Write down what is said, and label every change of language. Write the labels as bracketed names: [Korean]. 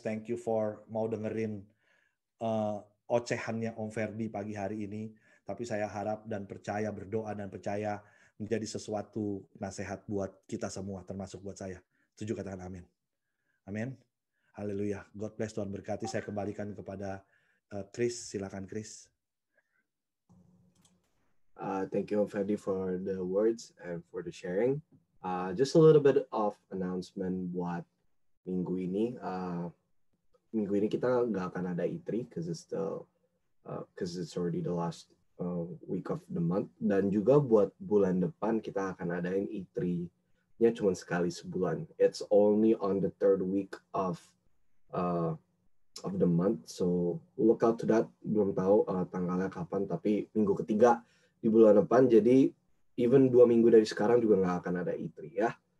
[English] Thank you for [Indonesian] mau dengerin ocehannya Om Ferdi pagi hari ini. Tapi saya harap dan percaya, berdoa dan percaya menjadi sesuatu nasihat buat kita semua, termasuk buat saya. Setuju katakan amin. Amin. Haleluya. [English] God bless, [Indonesian] Tuhan berkati. Saya kembalikan kepada Chris. Silakan Chris. [English] Thank you, Ferdi, for the words and for the sharing. Just a little bit of announcement [Indonesian] buat minggu ini. Minggu ini kita nggak akan ada [English] E3 because it's already the last week of the month. [Indonesian] Dan juga buat bulan depan kita akan adain E3-nya cuma sekali sebulan. [English] It's only on the third week of the month, so look out to that. [Indonesian] Belum tahu tanggalnya kapan, tapi minggu ketiga di bulan depan. Jadi [English] even [Indonesian] 2 minggu dari sekarang juga nggak akan ada E3 ya.